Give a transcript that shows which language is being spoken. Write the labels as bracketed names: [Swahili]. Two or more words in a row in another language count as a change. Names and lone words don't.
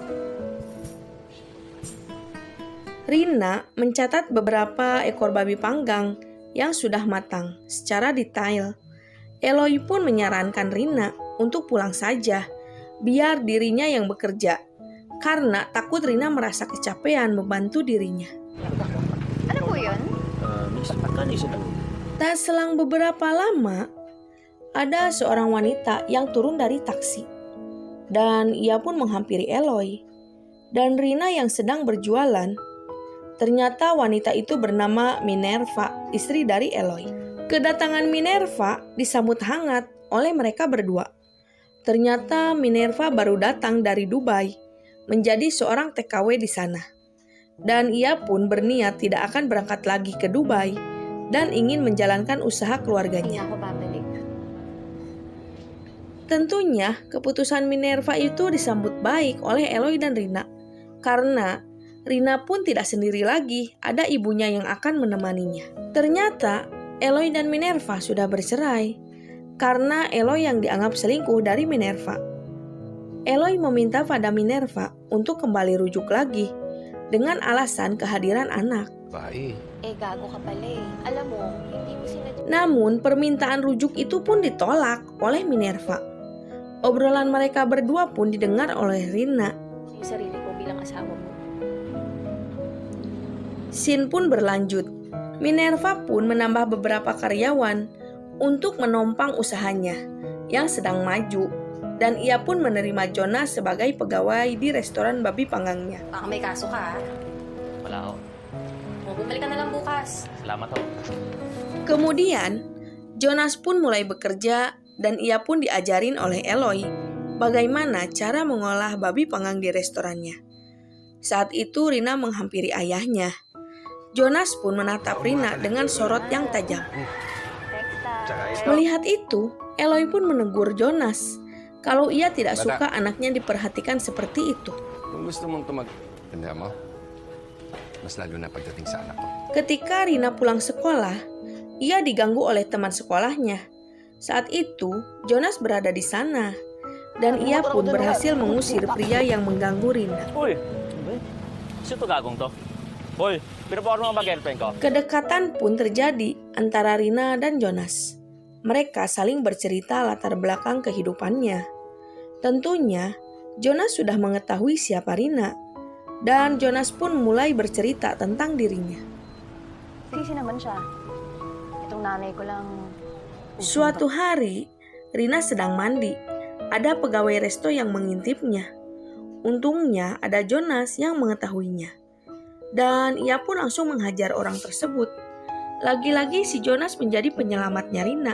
[Indonesian] Rina mencatat beberapa ekor babi panggang yang sudah matang secara detail. Eloy pun menyarankan Rina untuk pulang saja, biar dirinya yang bekerja, karena takut Rina merasa kecapean membantu dirinya. [Filipino] Ano po yun? [Indonesian] Tak selang beberapa lama, ada seorang wanita yang turun dari taksi, dan ia pun menghampiri Eloy. Dan Rina yang sedang berjualan. Ternyata wanita itu bernama Minerva, istri dari Eloy. Kedatangan Minerva disambut hangat oleh mereka berdua. Ternyata Minerva baru datang dari Dubai, menjadi seorang TKW di sana. Dan ia pun berniat tidak akan berangkat lagi ke Dubai dan ingin menjalankan usaha [Filipino] Hindi [Indonesian] keluarganya. [Filipino] ako babalik. [Indonesian] Tentunya keputusan Minerva itu disambut baik oleh Eloy dan Rina, karena Rina pun tidak sendiri lagi, ada ibunya yang akan menemaninya. Ternyata Eloy dan Minerva sudah bercerai karena Eloy yang dianggap selingkuh dari Minerva. Eloy meminta pada Minerva untuk kembali rujuk lagi dengan alasan kehadiran anak. [Filipino] Bae. Gago ka pala eh. Alam mo, hindi mo sinadya. [Indonesian] Namun permintaan rujuk itu pun ditolak oleh Minerva. Obrolan mereka berdua pun didengar oleh Rina. [Filipino] Yung sarili ko bilang asawa mo. [Indonesian] Scene pun berlanjut. Minerva pun menambah beberapa karyawan untuk menompang usahanya yang sedang maju, dan ia pun menerima Jonas sebagai pegawai di restoran babi panggangnya. [Filipino] Baka may kaso ka, ha? Wala ako. Bumalik ka na lang bukas. Salamat ako. [Indonesian] Kemudian, Jonas pun mulai bekerja dan ia pun diajarin oleh Eloy bagaimana cara mengolah babi panggang di restorannya. Saat itu Rina menghampiri ayahnya. Jonas pun menatap Rina dengan sorot yang tajam. Melihat itu, Eloy pun menegur Jonas kalau ia tidak suka anaknya diperhatikan seperti itu. [Filipino] Kung gusto mong tanda mo, mas lalo na pagdating sa anak ko. [Indonesian] Ketika Rina pulang sekolah, ia diganggu oleh teman sekolahnya. Saat itu, Jonas berada di sana, dan ia pun berhasil mengusir pria yang mengganggu Rina. [Filipino] Uy! Sino to gagong to? Hoy, pinapawar mo ang girlfriend ko. [Indonesian] Kedekatan pun terjadi antara Rina dan Jonas. Mereka saling bercerita latar belakang kehidupannya. Tentunya, Jonas sudah mengetahui siapa Rina, dan Jonas pun mulai bercerita tentang dirinya. [Filipino] Sisi naman siya. Itong nanay ko lang. [Indonesian] Suatu hari, Rina sedang mandi. Ada pegawai resto yang mengintipnya. Untungnya ada Jonas yang mengetahuinya. Dan ia pun langsung menghajar orang tersebut. Lagi-lagi si Jonas menjadi penyelamatnya Rina.